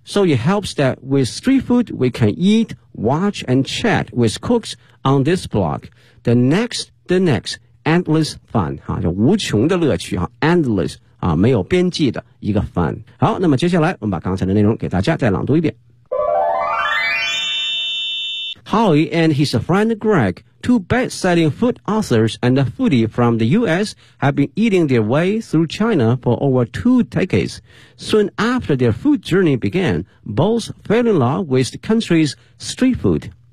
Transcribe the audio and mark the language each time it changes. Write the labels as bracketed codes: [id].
[en] So it helps that with street food we can eat, watch and chat with cooks on this blog the next endless fun [zh] 哈，就无穷的乐趣哈 [en] endless [zh] 啊，没有边际的一个方案。好，那么接下来我们把刚才的内容给大家再朗读一遍。 [en] Howie and his friend Greg, two best-selling food authors and a foodie from the U.S., have been eating their way through China for over two decades. Soon after their food journey began, both fell in love with the country's street food.